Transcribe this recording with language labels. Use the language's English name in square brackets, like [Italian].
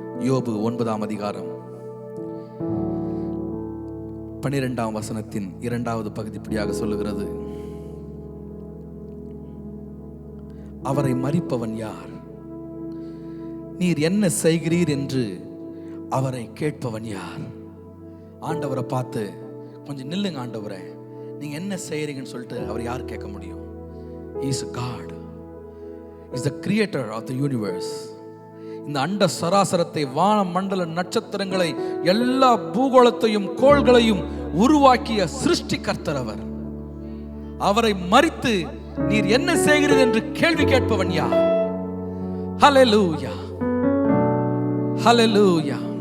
[Tamil] யோபு 9ஆம் அதிகாரம் 12ஆம் வசனத்தின் 2வது பகுதி இப்படியாக சொல்லுகிறது, அவரை மரிப்பவன் யார்? நீர் என்ன செய்கிறீர் என்று அவரை கேட்பவன் யார்? ஆண்டவரை பார்த்து, கொஞ்சம் நில்லுங்க ஆண்டவரே, நீங்க என்ன செய்யறீங்கன்னு சொல்லிட்டு அவர் யார் கேட்க முடியும்? [English] He is God. He is the creator of the universe. [Tamil] இந்த அண்ட சராசரத்தை, வான மண்டல நட்சத்திரங்களை, எல்லா பூகோளத்தையும் கோள்களையும் உருவாக்கிய சிருஷ்டி கர்த்தர் அவர். அவரை மரித்து நீர் என்ன செய்கிறீர் என்று கேள்வி கேட்பவன் யார்? ஹல்லேலூயா, ஹல்லேலூயா.